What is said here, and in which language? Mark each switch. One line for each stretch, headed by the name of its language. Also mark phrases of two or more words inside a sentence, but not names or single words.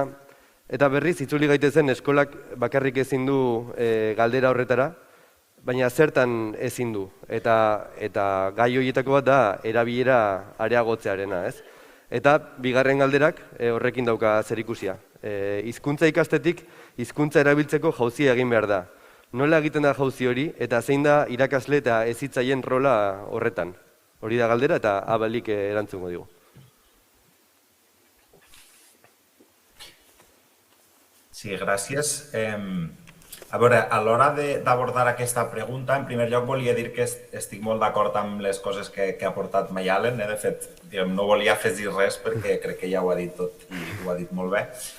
Basque: Eta berriz, itzuli gaitezen eskolak bakarrik ezin du galdera horretara, baina zertan ezin du, eta gai horietako bat da erabilera areagotzearena, ez? Eta bigarren galderak horrekin dauka zerikusia. Hizkuntza ikastetik, hizkuntza erabiltzeko jauzia egin behar da. Nola egiten da jauzi hori, eta zein da irakasle eta hezitzaien rola horretan? Hori da galdera eta Abalik erantzungo digu.
Catalan: Sí, gràcies. A veure, a l'hora d'abordar aquesta pregunta, en primer lloc volia dir que estic molt d'acord amb les coses que ha portat Mayalen. De fet, no volia afegir res perquè crec que ja ho ha dit tot i ho ha dit molt bé.